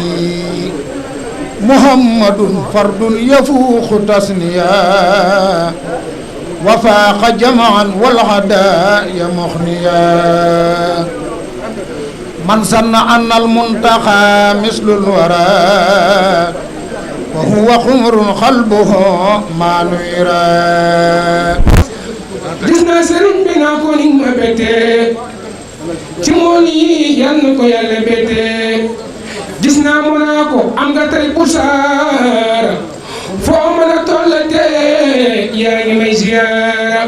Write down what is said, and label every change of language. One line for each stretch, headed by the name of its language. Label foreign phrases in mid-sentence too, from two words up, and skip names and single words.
Arabic: محمد فرد يفوق تسنيا وفاق جمعا والعداء مخنيا. من سن أن المنتقى مثل الورى وهو خمر قلبه ما نيرا.
Wolof: gis naa sëriñ bi naa ko ni ma bette ci mool yi yal na ko yàlla bette. gis naa mu naa ko am nga tey bu saara foo mën a tollatee yaa ngi may ziyaara.